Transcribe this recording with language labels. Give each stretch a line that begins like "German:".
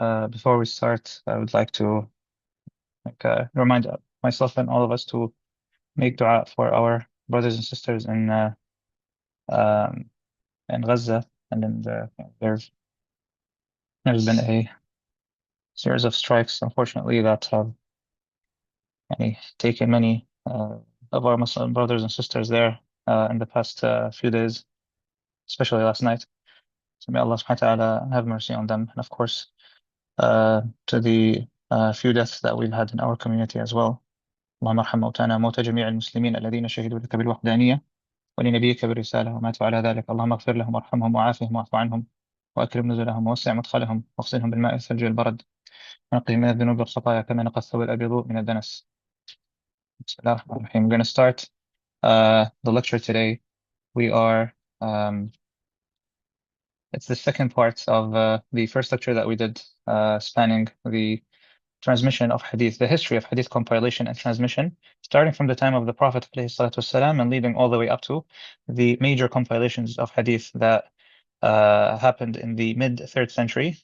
English: Before we start, I would like to remind myself and all of us to make dua for our brothers and sisters um, in Gaza, and then there's been a series of strikes, unfortunately, that have taken many of our Muslim brothers and sisters there in the past few days, especially last night. So may Allah subhanahu wa ta'ala have mercy on them. And of course, to the few deaths that we've had in our community as well.
Arabic: اللهم ارحم موتانا موتى جميع المسلمين الذين شهدوا لك بالوحدانية ولنبيك بالرسالة وماتوا على ذلك. اللهم اغفر لهم وارحمهم وعافهم واعف عنهم وأكرم نزلهم ووسع مدخلهم واغسلهم بالماء والثلج والبرد ونقهم من الذنوب والخطايا كما نقى الثوب الأبيض من الدنس. بسم الله الرحمن الرحيم.
English: We're going to start the lecture today. We are It's the second part of the first lecture that we did, spanning the transmission of Hadith, the history of Hadith compilation and transmission, starting from the time of the Prophet ﷺ and leading all the way up to the major compilations of Hadith that happened in the mid third century.